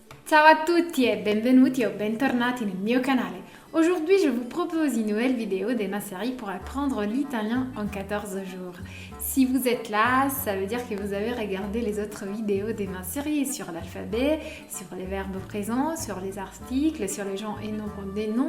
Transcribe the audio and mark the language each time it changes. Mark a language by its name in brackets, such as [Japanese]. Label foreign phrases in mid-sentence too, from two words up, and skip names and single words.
[Italian] Ciao a tutti e benvenuti o bentornati nel mio canale. [French] Aujourd'hui, je vous propose une nouvelle vidéo de ma série pour apprendre l'italien en 14 jours. Si vous êtes là, ça veut dire que vous avez regardé les autres vidéos de ma série sur l'alphabet, sur les verbes présents, sur les articles, sur les gens et des noms.